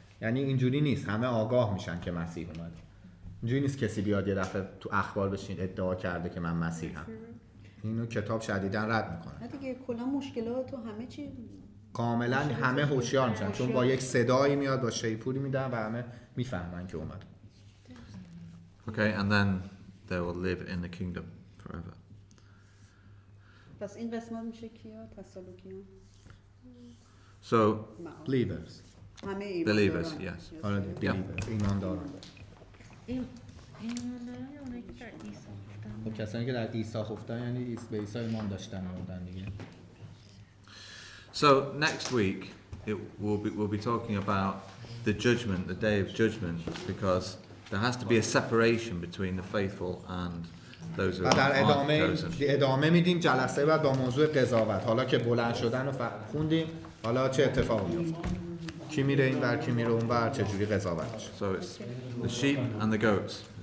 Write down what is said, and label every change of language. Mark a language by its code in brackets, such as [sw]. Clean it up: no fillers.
[fa] یعنی اینجوری نیست، همه آگاه میشن که مسیح اومد. اینجوری نیست کسی بیاد یه دفعه تو اخبار بشین ادعا کرده که من مسیحم. اینو کتاب شدیداً رد میکنه. نه دیگه کلا مشکلات و همه چی کاملا همه هوشیار میشن چون با یک صدایی میاد، با شیپوری میدن و همه میفهمن که اومد. [en] Okay, and then they will live in the kingdom forever. [fa] پس این قسمت میشه کیا؟ تسالونیکیان. [en] So, believers. [fa] همه ایمان [en] believers, [fa] دارن. [en] yes. [fa] آره دیگه believers. ایمان دارن. ایمانداران یا اونایی که در عیسی خب کسانی که در عیسی خفتن یعنی به عیسی ایمان داشتن بودن دیگه. [en] So next week we'll be talking about the judgment, the day of judgment, because there has to be a separation between the faithful and those who [fa] و در [en] aren't chosen. [fa] ادامه میدیم جلسه بعد با موضوع قضاوت. حالا که بلند شدن رو خوندیم، حالا چه اتفاقی میفته؟ کی میره این ور، کی میره اون ور، چه جوری قضاوت میشه؟ [en] So it's the sheep and the goats.